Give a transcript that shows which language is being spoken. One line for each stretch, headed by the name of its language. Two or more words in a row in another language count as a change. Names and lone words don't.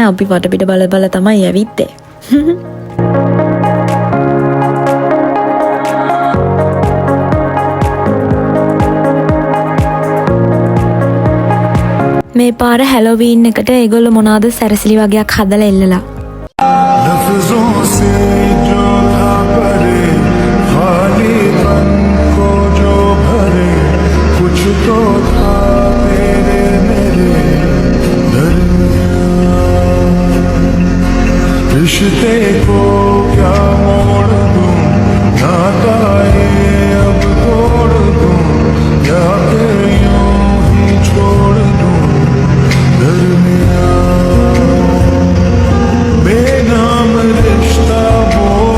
Sinhala: අපි වටපිට බල බල තමයි ඇවිත්තේ. මේ පාර හැලෝවීන් එකට ඒගොල්ලෝ මොනවාද සැරසිලි වගේක් හදලා එල්ලලා.
Hindi: लफ्जों से जो था भरे खाली मन को जो भरे कुछ तो था तेरे मेरे दरमियान रिश्ते को क्या मोड़ दूं नाता ये अब तोड़ दूं या के यूं ही छोड़ दूं दरमियान बेनाम रिश्ता वो